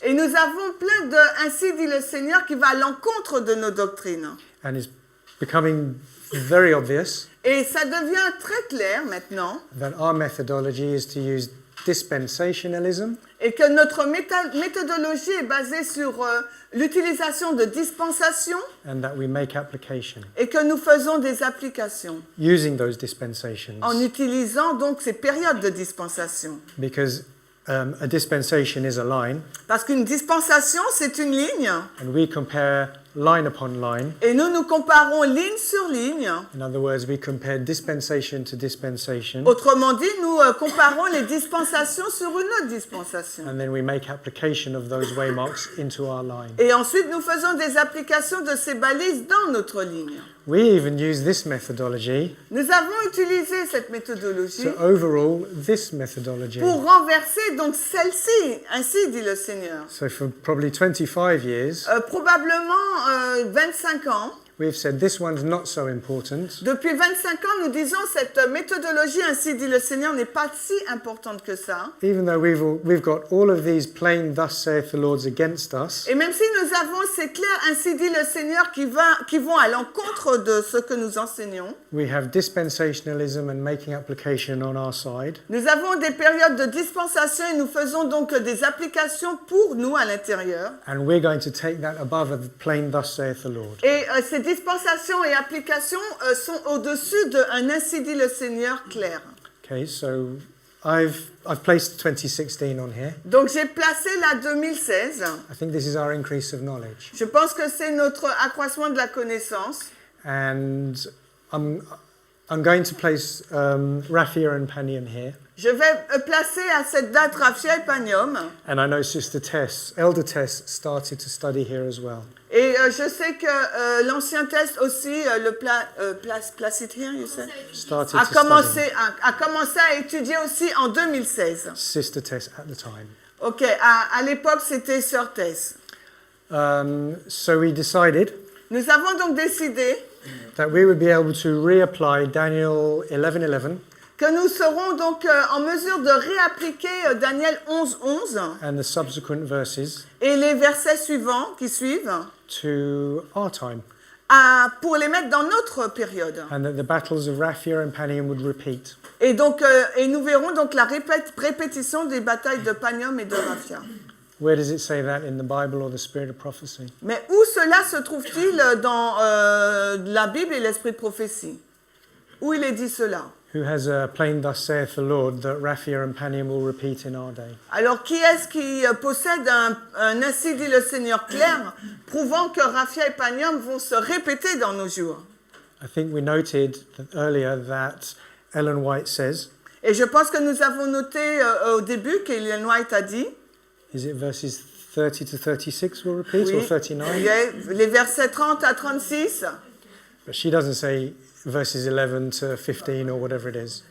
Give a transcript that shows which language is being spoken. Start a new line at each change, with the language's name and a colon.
French: Et nous avons plein de ainsi dit le Seigneur qui va à l'encontre de nos doctrines.
English: And it's becoming very obvious
French: Et ça devient très clair maintenant.
English: that our methodology is to use dispensationalism
French: Et que notre méthodologie est basée sur l'utilisation de dispensations
English: and that we make application
French: et que nous faisons des applications
English: using those dispensations.
French: en utilisant donc ces périodes de dispensation.
English: Because a dispensation is a line,
French: Parce qu'une dispensation, c'est une ligne
English: and we compare line upon line.
French: et nous comparons ligne sur ligne.
English: In other words, we compare dispensation to dispensation,
French: Autrement dit, nous comparons les dispensations sur une autre dispensation.
English: and then we make application of those waymarks into our line.
French: Et ensuite, nous faisons des applications de ces balises dans notre ligne.
English: We even use this methodology
French: Nous avons utilisé cette méthodologie
English: to overrule this methodology.
French: pour renverser donc celle-ci, ainsi dit le Seigneur.
English: So for probably 25 years,
French: Probablement 25 ans.
English: we've said this one's not so important,
French: Depuis 25 ans, nous disons cette méthodologie, ainsi dit le Seigneur, n'est pas si importante que ça.
English: even though we've got all of these plain thus saith the Lord's against us.
French: Et même si nous avons ces clairs, ainsi dit le Seigneur, qui vont à l'encontre de ce que nous enseignons,
English: We have dispensationalism and making application on our side.
French: nous avons des périodes de dispensation et nous faisons donc des applications pour nous à l'intérieur.
English: And we're going to take that above a plain thus saith the Lord.
French: Et ces dispensations et applications sont au-dessus d'un ainsi dit le Seigneur clair.
English: Okay, so I've placed 2016 on here.
French: Donc j'ai placé la 2016.
English: I think this is our increase of knowledge.
French: Je pense que c'est notre accroissement de la connaissance.
English: And I'm going to place Raphia and Panium here.
French: Je vais placer à cette date Raphia et Panium.
English: And I know Sister Tess, Elder Tess, started to study here as well.
French: Et je sais que l'ancien test aussi,
English: place it here, you said, Started a to
French: commencé
English: study.
French: à étudier aussi en 2016.
English: Sister Tess at the time.
French: Ok, à l'époque c'était Sœur Tess.
English: So we decided
French: Nous avons donc décidé
English: that we would be able to reapply Daniel 11:11
French: que nous serons donc en mesure de réappliquer Daniel 11:11
English: and the subsequent verses
French: et les versets suivants qui suivent
English: to our time,
French: pour les mettre dans notre période.
English: and that the battles of Raphia and Panium would repeat.
French: Et donc, et nous verrons donc la répétition des batailles de Panium et de Raphia.
English: Where does it say that in the Bible or the Spirit of prophecy?
French: Mais où cela se trouve-t-il dans la Bible et l'esprit de prophétie? Où il est dit cela?
English: Who has a plain thus saith the Lord that Raphia and Panium will repeat in our day?
French: Alors, qui est-ce qui possède un ainsi dit le Seigneur clair, prouvant que Raphia et Panium vont se répéter dans nos jours?
English: I think we noted earlier that Ellen White says,
French: Et je pense que nous avons noté au début qu'Ellen White a dit,
English: is it verses 30 to 36 will repeat
French: oui,
English: or 39?
French: les versets 30 à 36.
English: But she doesn't say verses 11 to 15 or whatever it is.